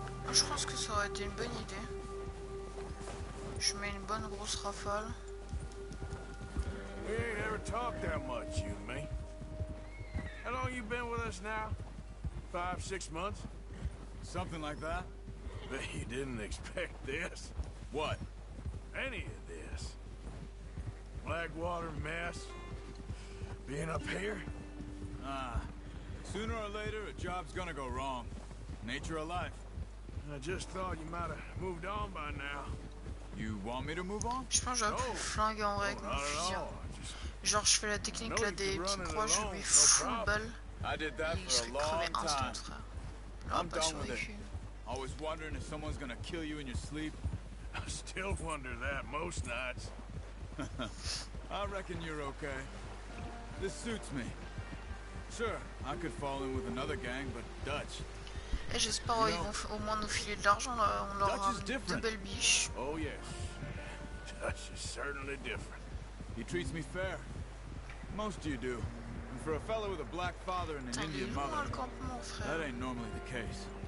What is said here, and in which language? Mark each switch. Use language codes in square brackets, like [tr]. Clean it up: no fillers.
[fr] Je pense que ça aurait été une bonne idée. Je mets une bonne grosse rafale. [en] We ain't ever talked that much, you and me. How long you been with us now? 5, 6 months? Something like that? Bet you didn't expect this. What? Any of this. Blackwater mess. Being up here. Sooner or later, a job's gonna go wrong. Nature of life. I just thought you might have moved on by now. You want me to move on? [fr] Je pense que j'aurais pu flinguer en vrai avec mon fusil. Genre je fais la technique là des petites croix, je lui mets full balle. Et il serait crevé instant, frère. Là, pas survécu. [en] Always wondering if someone's gonna kill you in your sleep. I still wonder that most nights. I reckon you're okay. This suits me. Sure, I could fall in with another gang, but Dutch. [fr] Et j'espère qu'ils vont au moins nous filer de l'argent là. On leur a de belles biches. [en] Oh yes. Dutch is certainly different. He treats me fair. Most of you do. And for a fellow with a black father and an Indian mother, that ain't normally the case.